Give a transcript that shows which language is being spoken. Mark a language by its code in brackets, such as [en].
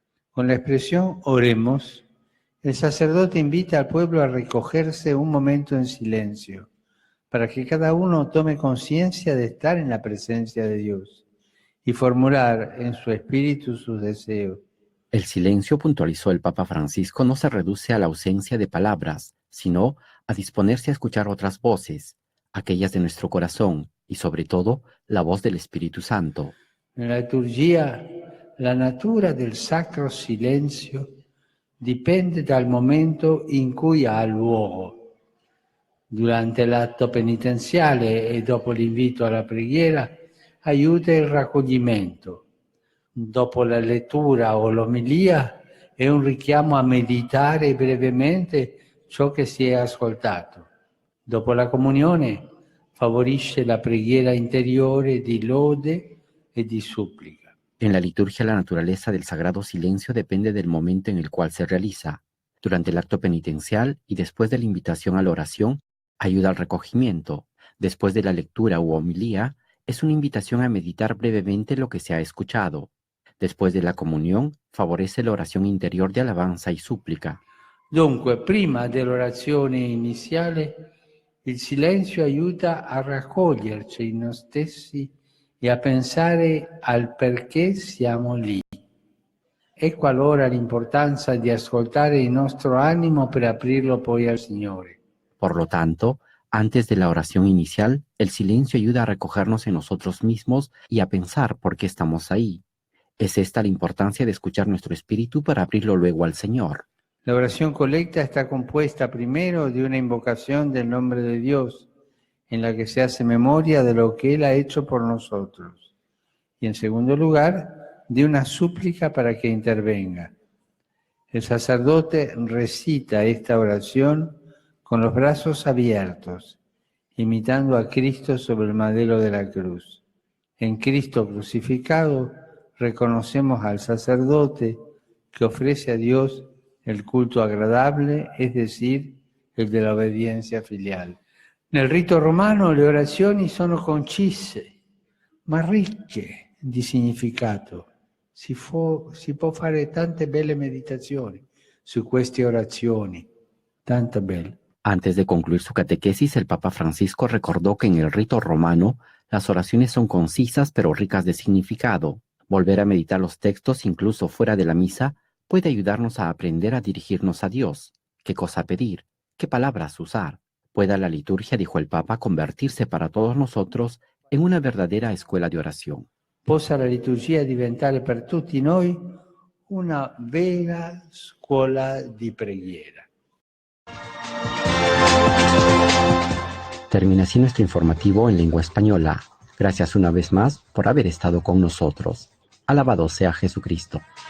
[es] Con la expresión oremos, el sacerdote invita al pueblo a recogerse un momento en silencio, para que cada uno tome conciencia de estar en la presencia de Dios y formular en su espíritu sus deseos. El silencio, puntualizó el Papa Francisco, no se reduce a la ausencia de palabras, sino a disponerse a escuchar otras voces, aquellas de nuestro corazón y, sobre todo, la voz del Espíritu Santo. [it] En la liturgia, la natura del sacro silenzio dipende dal momento in cui ha luogo. Durante l'atto penitenziale e dopo l'invito alla preghiera aiuta il raccoglimento. Dopo la lettura o l'omelia è un richiamo a meditare brevemente ciò che si è ascoltato. Dopo la comunione favorisce la preghiera interiore di lode e di supplica. [es] En la liturgia, la naturaleza del sagrado silencio depende del momento en el cual se realiza. Durante el acto penitencial y después de la invitación a la oración, ayuda al recogimiento. Después de la lectura u homilía, es una invitación a meditar brevemente lo que se ha escuchado. Después de la comunión, favorece la oración interior de alabanza y súplica. [it] Dunque, prima dell'orazione iniziale, il silenzio aiuta a raccoglierci in noi stessi e a pensare al perché siamo lì. Ecco allora l'importanza di ascoltare il nostro animo per aprirlo poi al Signore. [es] Por lo tanto, antes de la oración inicial, el silencio ayuda a recogernos en nosotros mismos y a pensar por qué estamos ahí. Es esta la importancia de escuchar nuestro espíritu para abrirlo luego al Señor. La oración colecta está compuesta primero de una invocación del nombre de Dios, en la que se hace memoria de lo que Él ha hecho por nosotros. Y en segundo lugar, de una súplica para que intervenga. El sacerdote recita esta oración con los brazos abiertos, imitando a Cristo sobre el madero de la cruz. En Cristo crucificado reconocemos al sacerdote que ofrece a Dios el culto agradable, es decir, el de la [it] obbedienza filiale. Nel rito romano le orazioni sono concise, ma ricche di significato. Si può fare tante belle meditazioni su queste orazioni, tante belle. [es] Antes de concluir su catequesis, el Papa Francisco recordó que en el rito romano las oraciones son concisas pero ricas de significado. Volver a meditar los textos incluso fuera de la misa puede ayudarnos a aprender a dirigirnos a Dios, qué cosa pedir, qué palabras usar. Pueda la liturgia, dijo el Papa, convertirse para todos nosotros en una verdadera escuela de oración. [it] Possa la liturgia diventare per tutti noi una vera scuola di preghiera. [es] Termina así nuestro informativo en lengua española. Gracias una vez más por haber estado con nosotros. Alabado sea Jesucristo.